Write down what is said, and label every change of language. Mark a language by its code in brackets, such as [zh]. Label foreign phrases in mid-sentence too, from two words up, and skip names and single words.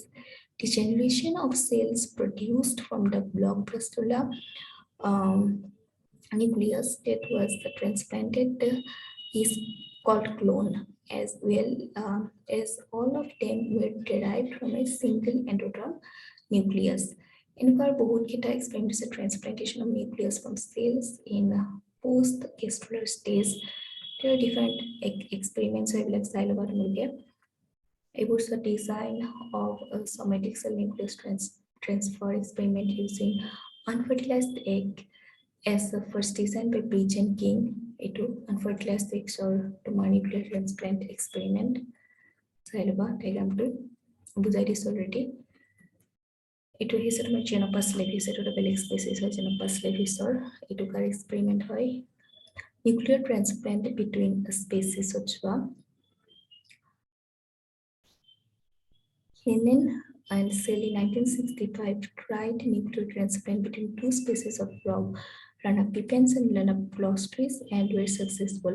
[en] The generation of cells produced from the block blastula nucleus that was transplanted is called clone, as well as all of them were derived from a single endoderm nucleus. [as] এনেকুৱা বহুতকেইটা এক্সপেৰিমেণ্ট আছে [en] transplantation of nucleus from cells in post gastrular stage. There are different experiments [as] এইবিলাক চাই ল'বা তোমালোকে। [en] এইবোৰ design of somatic cell nucleus transfer experiment using unfertilized egg as the first design by Bridge and King. [as] এইটো [en] unfertilized eggs or [as] তোমাৰ [en] nuclear transplant experiment [as] চাই ল'বা, diagramটো বুজাই দিছো already। এইটো হৈছে তোমাৰ জেনোপাছ লেভিছ, এইটো এটা বেলেগ স্পেচিছ হয় জেনোপাছ লেভিছৰ। এইটো কাৰ এক্সপেৰিমেণ্ট হয়, [en] nuclear transplant between species of Henin and Sally 1965 tried nuclear transplant between two species of frog, Rana pipens and Rana plaustris, and were successful.